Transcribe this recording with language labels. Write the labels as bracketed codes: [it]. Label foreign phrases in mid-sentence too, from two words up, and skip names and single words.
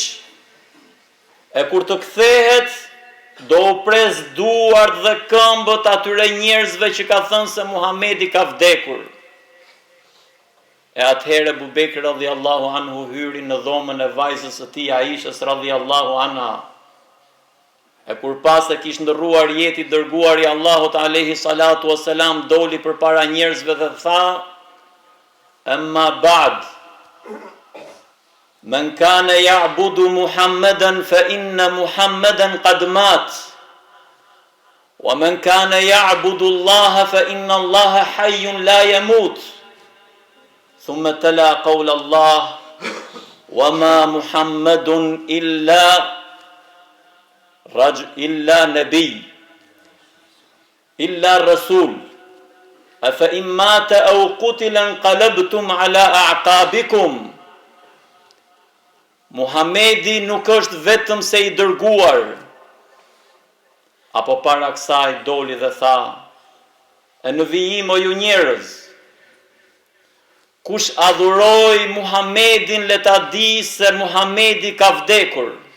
[sq] E kur të kthehet, do u pres duart dhe këmbët atyre njerëzve që ka thënë se Muhamedi ka vdekur. E atëherë Abu Bekr [ar] رضي الله عنه [sq] hyri në dhomën e vajzës së tij Aishës [ar] رضي الله عنها. [sq] E kur pas e kish ndërruar jeti dërguari Allahut [ar] عليه الصلاة والسلام, [sq] doli përpara njerëzve dhe tha, [ar] أما بعد من كان يعبد محمدا فإن محمدا قد مات ومن كان يعبد الله فإن الله حي لا يموت. ثم تلا قول الله وما محمد إلا نبي إلا رسول أفإن مات أو قتل انقلبتم على أعقابكم. [sq] Muhamedi nuk është vetëm se i dërguar. Apo para kësaj doli dhe tha, e në vijim o ju njerëz, kush adhuroi Muhamedin le ta di se Muhamedi ka vdekur.